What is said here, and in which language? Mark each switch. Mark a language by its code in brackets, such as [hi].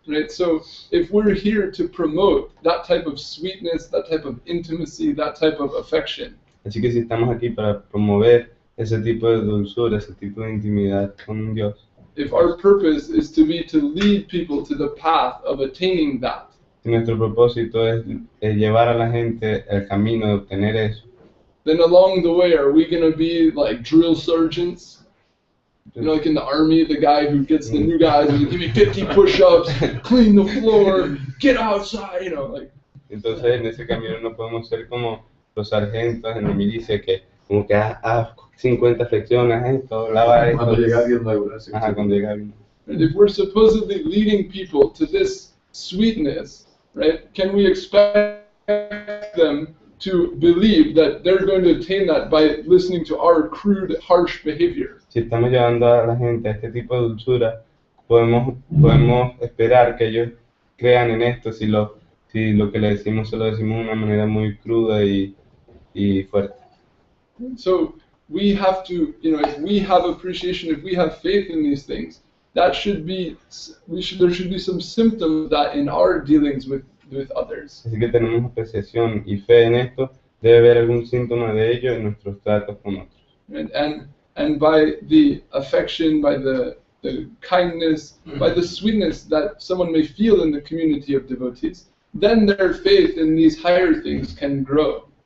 [en] Right? So if we're here to promote that type of sweetness, that type of intimacy, that type of affection, [es] Así que si estamos aquí para promover ese tipo de dulzura, ese tipo de intimidad con Dios, [en] if our purpose is to lead people to the path of attaining that, [es] si nuestro propósito es llevar a la gente al camino de obtener eso, [en] then along the way, are we going to be like drill sergeants? You know, like in the army, the guy who gets the new guys and give me 50 push-ups, clean the floor, get outside, you know, like. [es] entonces en ese camino no podemos ser como los sargentos en la milicia que como que haz 50 flexiones, esto, lava esto. Cuando llega alguien nuevo, ¿no? Ajá, cuando llega alguien. [en] And if we're supposedly leading people to this sweetness, right, can we expect them to believe that they're going to attain that by listening to our crude, harsh behavior? [es] Si estamos llevando a la gente a este tipo de dulzura, podemos esperar que ellos crean en esto si lo que le decimos se lo decimos de una manera muy cruda y fuerte. [en] So we have to, you know, if we have appreciation, if we have faith in these things, that should be, there should be some symptom of that in our dealings with others. [es] Así que tenemos apreciación y fe en esto, debe haber algún síntoma de ello en nuestros tratos con otros. [en] And by the affection, by the kindness, by the sweetness that someone may feel in the community of devotees, then their faith in these higher things can grow.